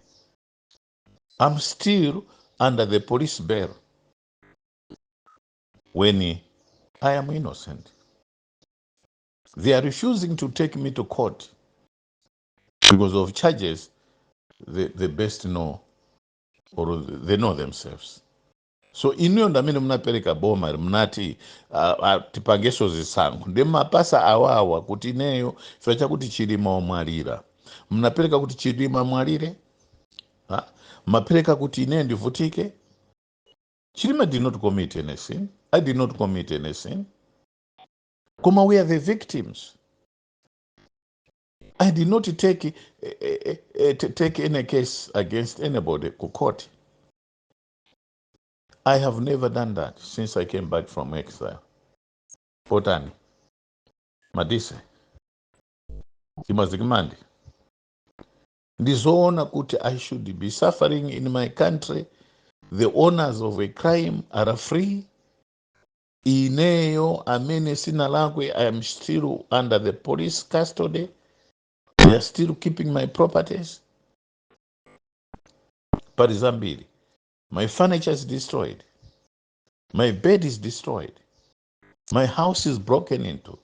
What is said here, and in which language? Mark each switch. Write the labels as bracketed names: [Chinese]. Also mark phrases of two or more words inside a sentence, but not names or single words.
[English] I'm still under the police bail when I am innocent. They are refusing to take me to court because of charges they best know, or they know themselves. [Nyanja] So inuyo ndamene munapeleka boma mnati tipangeso zisankho ndi mapasa awawa kuti ineyo chifukwa chakuti Chilima omwalira mnapereka kuti Chilima mwalire, mapereka kuti ine ndivutike. [English] Chilima did not commit any sin. I did not commit any sin. Koma we are the victims. I did not take any case against anybody to court. I have never done that since I came back from exile. Potani, Madise, Kimazikimandi. [Nyanja] Ndizoona kuti [English] I should be suffering in my country the owners of a crime are free. [Nyanja] Ineyo amene sina lakwe, [English] I am still under the police custody. They are still keeping my properties. Parizambiri, my furniture is destroyed. My bed is destroyed. My house is broken into.